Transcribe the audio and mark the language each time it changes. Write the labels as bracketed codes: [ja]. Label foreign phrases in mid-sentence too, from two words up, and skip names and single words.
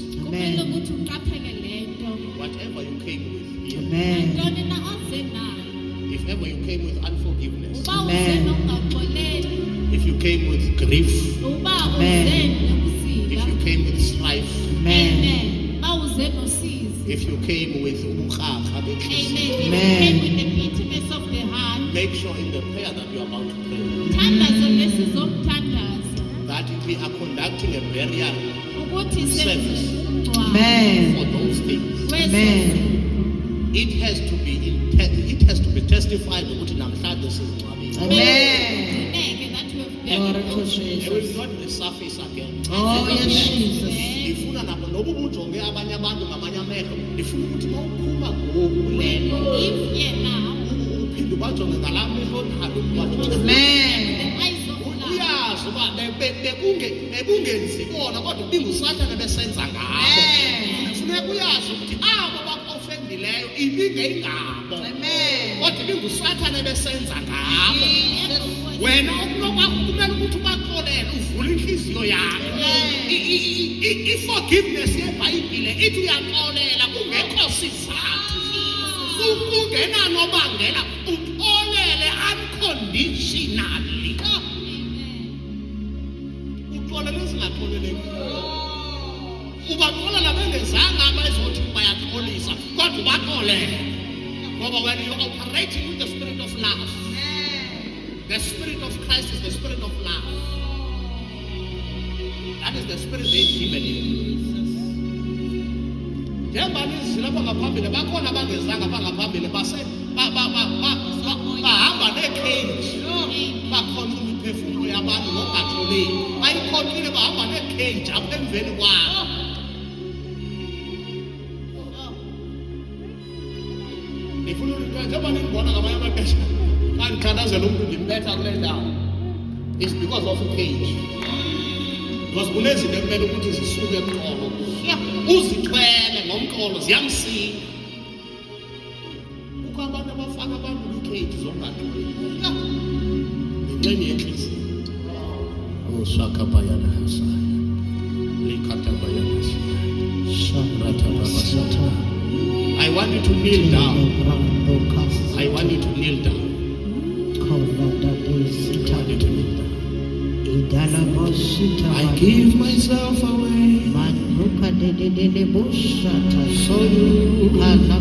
[xh] Kumele ukuthi uqaphele lento. [en] Whatever you came with here, [xh] Nantoni na oze nayo. [en] if ever you came with unforgiveness, [xh] Uba uze nokungaxoleli, [en] if you came with grief, [xh] uba uze nokusiba. [en] if you came with strife, [xh] Amen. Ba uze nosizi. [en] if you came with ubukraka Amen. [xh] benhliziyo, [en] If you came with the bitterness of the heart, make sure in the prayer that you are about to pray [xh] thandazo lesizomthandaza [en] that we are conducting a burial [xh] ukuthi [en] Service. [xh] senze umngcwabo [en] for those things. [xh] wezo. [en] It has to be testified [xh] ukuthi namhlanje sizingcwabile. [en] Ugcineke that you have Glory been. to It Jesus. will not resurface again. Oh, yes, Jesus. [xh] Ndifuna nabo noba ubujonge abanye abantu ngamanye amehlo, ndifuna ukuthi uma uphuma ngoku kule nto, [en] If ye now, [xh] uphinde ubajonge ngalaa mehlo nalo ubajonge. [en] the eyes of love. [xh] Uyazi uba bekungenzi bona kodwa ibingusathane besenza ngabo. Funeka uyazi ukuthi abo bakofendileyo ibingeyingabo kodwa ibingusathane besenza ngabo. Wena kumele ukuthi ubaxolele uvule inhliziyo yakho. I-forgiveness yebhayibhile ithi uyaxolela kungekho sizathu. Kungena nobangela uxolele unconditionally. Uxolele ezingaxoleleki. Ubaxolela bengezanga abayizothi bayaxolisa kodwa ubaxolele. [en] Ngoba when you operating with the spirit of love, the spirit of Christ is the spirit of love. That is the spirit they given you. [xh] Njengoba nizilapha ngaphambili bakhona abangezanga bangaphambili bahamba nee-cage bakhona imiphefumlo yabantu nongaxoleli bayikhonile bahamba nee-cage apha emveni kwabo. Ndifuna njengoba nindibona ngamanye amaxesha kandithandazela umntu ndimbetha kule ndawo, [en] it's because of a cage. [xh] Because kunezinto ekumele ukuthi zisuke emqolo, uzithwele ngomqolo ziyamsika. Kukho abantu abafaka abantu kwi-cage zongaxoleli ngenxeni yenhliziyo. Oh, Shakabayana Hasaya. Likatabayana Hasaya. Ratababasata. [en] I want you to kneel down. I want you to kneel down. I want you to kneel down. I give myself away so you can.